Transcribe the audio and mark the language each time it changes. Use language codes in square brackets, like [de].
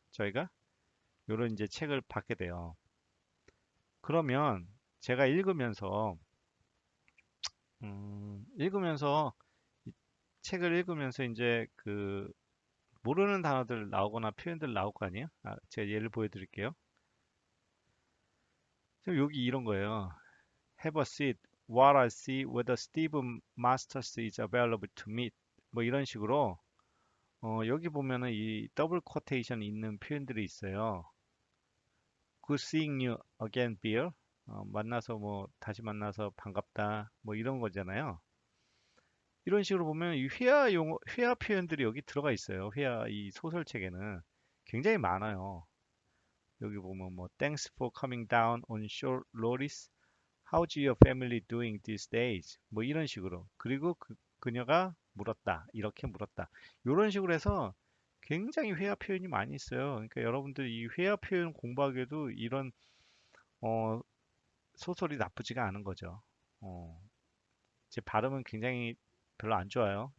[ko] 저희가 이런 이제 책을 받게 돼요. 그러면 제가 읽으면서 이 책을 읽으면서 이제 그 모르는 단어들 나오거나 표현들 나올 거 아니에요? 제가 예를 보여드릴게요. 지금 여기 이런 거예요. [en] Have a seat. What I see whether Steve Masters is available to meet. [ko] 뭐 이런 식으로 여기 보면은 이 더블 쿼테이션 있는 표현들이 있어요. [en] Good seeing you again, Bill. [ko] 만나서 뭐 다시 만나서 반갑다 뭐 이런 거잖아요. 이런 식으로 보면 이 회화 표현들이 여기 들어가 있어요. 회화 이 소설책에는 굉장히 많아요. 여기 보면 뭐 [en] Thanks for coming down on short notice. How's your family doing these days? [ko] 뭐 이런 식으로. 그리고 그녀가 물었다. 이렇게 물었다. 이런 식으로 해서 굉장히 회화 표현이 많이 있어요. 그러니까 여러분들 이 회화 표현 공부하기에도 이런 어, 소설이 나쁘지가 않은 거죠. 어, 제 발음은 굉장히 별로 안 좋아요.